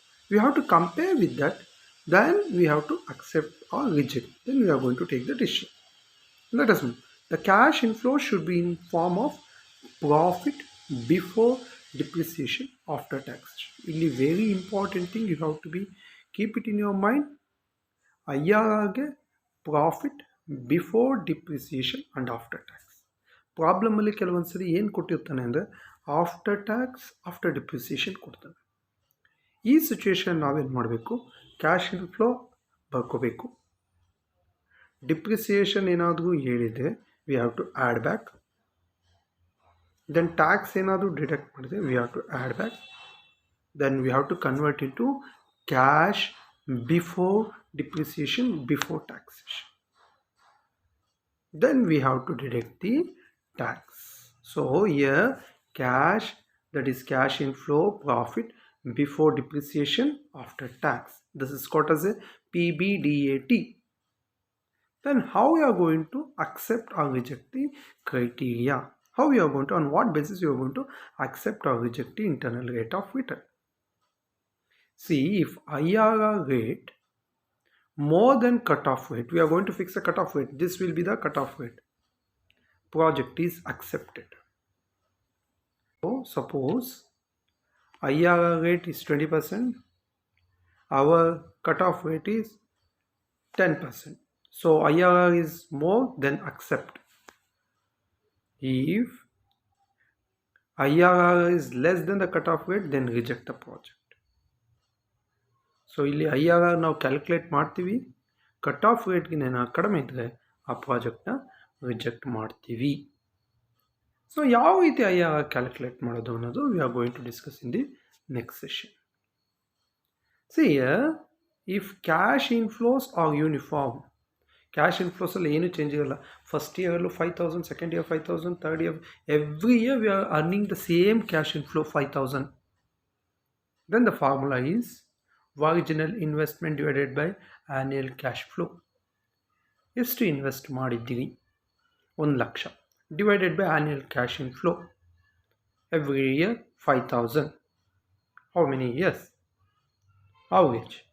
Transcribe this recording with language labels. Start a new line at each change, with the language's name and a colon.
English: We have to compare with that, then we have to accept or reject, then we are going to take the decision. Let us know. The cash inflow should be in form of profit before depreciation after taxation. Really very important thing, you have to be keep it in your mind. IRRಗೆ profit before depreciation and after tax.
Kannada: ಪ್ರಾಬ್ಲಮಲ್ಲಿ ಕೆಲವೊಂದು ಸರಿ ಏನು ಕೊಟ್ಟಿರ್ತಾನೆ ಅಂದರೆ
English: after tax after depreciation
Kannada: ಕೊಡ್ತಾನೆ. ಈ situation ನಾವೇನು ಮಾಡಬೇಕು, cash inflow ಬರ್ಕೋಬೇಕು.
English: depreciation
Kannada: ಏನಾದರೂ ಹೇಳಿದರೆ
English: We have to add back. Then tax
Kannada: ಏನಾದರೂ
English: deduct
Kannada: ಮಾಡಿದರೆ
English: We have to add back. Then we have to convert in to cash before depreciation, before taxation. Then we have to deduct the tax. So here cash that is cash inflow profit before depreciation after tax. This is called as a PBDAT. Then how we are going to accept or reject the criteria? How we are going to, on what basis we are going to accept or reject the internal rate of return? See, if IRR rate more than cutoff rate, we are going to fix a cutoff rate. This will be the cutoff rate. Project is accepted. So suppose IRR rate is 20%, our cutoff rate is 10%. So IRR is more, then accept. If IRR is less than the cutoff rate, then reject the project.
Kannada: So ಇಲ್ಲಿ IRR ನಾವು calculate ಮಾಡ್ತೀವಿ, cut off ರೇಟ್ಗಿನ ಕಡಿಮೆ ಇದ್ದರೆ ಆ ಪ್ರಾಜೆಕ್ಟ್ನ reject ಮಾಡ್ತೀವಿ.
English: so
Kannada: ಯಾವ ರೀತಿ
English: IRR calculate
Kannada: ಮಾಡೋದು ಅನ್ನೋದು
English: We are going to discuss in the next session. See if cash inflows are uniform,
Kannada: cash ಇನ್ಫ್ಲೋಸಲ್ಲಿ ಏನು ಚೇಂಜ್ ಇರಲ್ಲ.
English: First ಇಯರಲ್ಲೂ 5,000, second year 5,000, third year, every year we are earning the same cash inflow 5,000. Then the formula is original investment divided by annual cash flow.
Kannada: ಎಷ್ಟು invest ಮಾಡಿದ್ದೀವಿ?
English: 1,00,000 divided by annual cash inflow. Every year 5,000. How many years? Average.